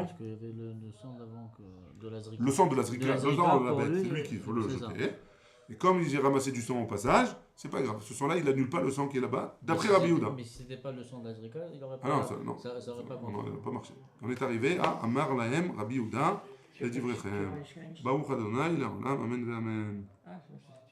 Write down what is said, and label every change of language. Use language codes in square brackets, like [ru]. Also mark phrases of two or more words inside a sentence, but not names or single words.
[fr] Parce qu'il y avait le sang d'avant de la zrika. Le sang de la zrika, le sang de la bête, c'est lui qu'il faut le jeter. Et comme j'ai ramassé du sang au passage, c'est pas grave. Ce sang-là, il n'annule pas le sang qui est là-bas, d'après Rabbi Yehuda. Mais si c'était pas le sang de la zrika, il aurait pas. Ah non, ça aurait pas non, il n'a pas marché. On est arrivé à [he] אמר להם, [fr] Rabbi Yehuda, et Divrechem. [he] ברוך אדוני, אמן, אמן.